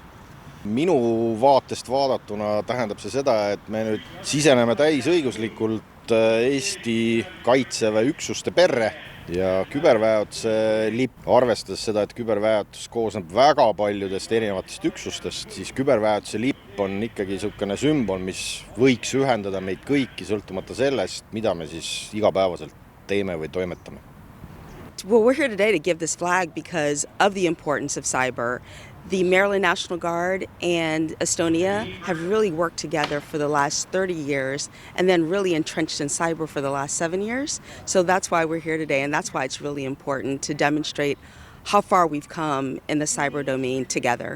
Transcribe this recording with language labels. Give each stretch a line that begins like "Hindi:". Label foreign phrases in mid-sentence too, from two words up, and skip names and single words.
Estonian: Minu vaatest vaadatuna tähendab see seda, et me nüüd siseneme täisõiguslikult Eesti kaitseväe üksuste perre ja küberväetuse lipp, arvestades seda, et küberväetus koosneb väga paljudest erinevatest üksustest, siis küberväetuse lipp on ikkagi niisugune sümbol, mis võiks ühendada meid kõiki, sõltumata sellest, mida me siis igapäevaselt teeme või toimetame.
English: Well, we're here today to give this flag because of the importance of cyber. The Maryland National Guard and Estonia have really worked together for the last 30 years and then really entrenched in cyber for the last 7 years. So that's why we're here today, and that's why it's really important to demonstrate how far we've come in the cyber domain together.